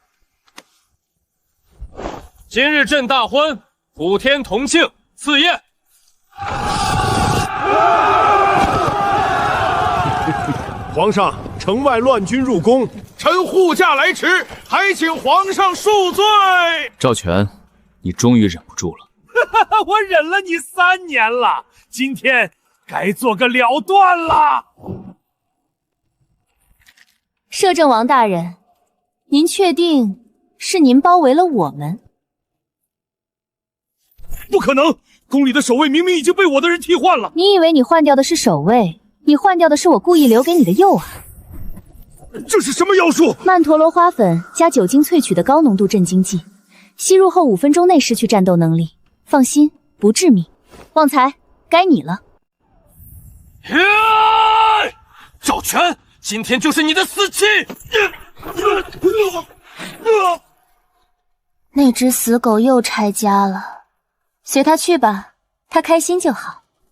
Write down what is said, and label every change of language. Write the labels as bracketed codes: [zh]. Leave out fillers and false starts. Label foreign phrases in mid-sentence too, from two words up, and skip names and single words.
[zh] 今日朕大婚，普天同慶，賜宴。皇上，城外亂軍入宮，臣護駕來遲，還請皇上恕罪。趙全，你終於忍不住了。我忍了你3年了，今天该做个了断了。摄政王大人，您确定是您包围了我们？不可能，宫里的守卫明明已经被我的人替换了。你以为你换掉的是守卫，你换掉的是我故意留给你的药啊！这是什么妖术？曼陀罗花粉加酒精萃取的高濃度镇靜劑，吸入後5分鐘內失去戰鬥能力。放心，不致命。旺財，該你了。趙全，今天就是你的死期！那只死狗又拆家了，隨他去吧，他開心就好。